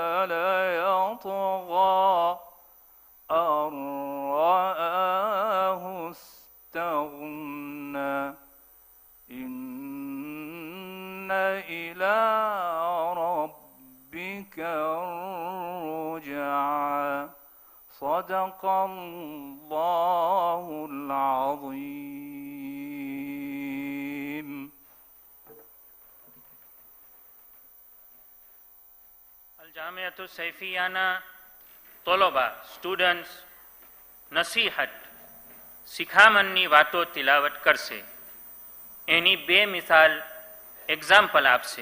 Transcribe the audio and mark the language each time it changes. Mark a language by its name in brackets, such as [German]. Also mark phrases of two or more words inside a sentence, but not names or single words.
[Arabic] ليطغى أن رآه استغنى إن إلى ربك الرجعى صدق الله العظيم. [Gujarati] અલ-જામિયાતુ સૈફિયાના તોલોબા સ્ટુડન્ટ્સ નસીહત શિખામણની વાતો તિલાવત કરશે. એની બે મિસાલ એક્ઝામ્પલ આપશે.